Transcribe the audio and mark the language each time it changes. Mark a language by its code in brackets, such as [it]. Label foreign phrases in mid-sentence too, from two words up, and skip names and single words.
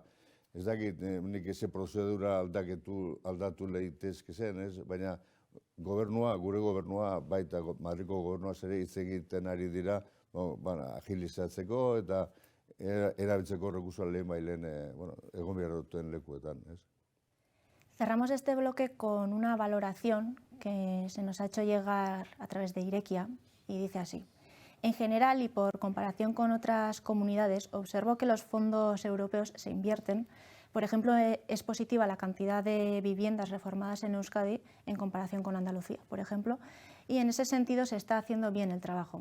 [eu] Ez dakit, nik eze prozedura aldatu lehitezke zen, ez? Baina gure gobernua, baita Madriko gobernua ere hitz egiten ari dira, agilizatzeko eta erabiltzeko rekursoa lehen egon behar duten lekuetan, ez? [es] Cerramos este bloque con una valoración que se nos ha hecho llegar a través de Irekia y dice así. En general y por comparación con otras comunidades, observo que los fondos europeos se invierten, Por ejemplo, es positiva la cantidad de viviendas reformadas en Euskadi en comparación con Andalucía, por ejemplo, y en ese sentido se está haciendo bien el trabajo.